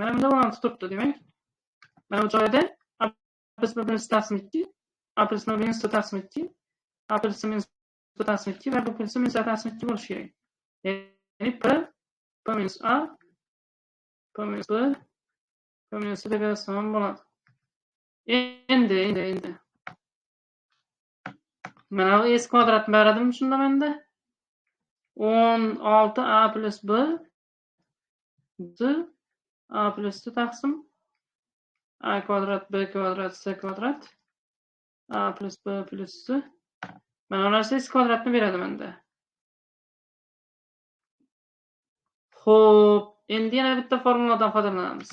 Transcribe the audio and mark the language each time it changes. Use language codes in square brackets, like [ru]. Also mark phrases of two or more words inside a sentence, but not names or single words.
[uz] Mana bunda 16 turibdi, demak. Mana bu joyda A plus B plus C taqsim 2, A plus B minus C taqsim 2, A plus C minus B taqsim 2 va B plus C minus A taqsim 2 bo'lishi kerak. Ya'ni P minus A P minus B P minus C deb yozsam bo'ladi. Endi mana bu s kvadratni beradimi shunda menda? 16 a plus b a plus c taqsim a kvadrat b kvadrat c kvadrat a plus b plus c. Mana bu narsa s kvadratni beradi menda. Xo'p, endi yana bitta formuladan foydalanamiz.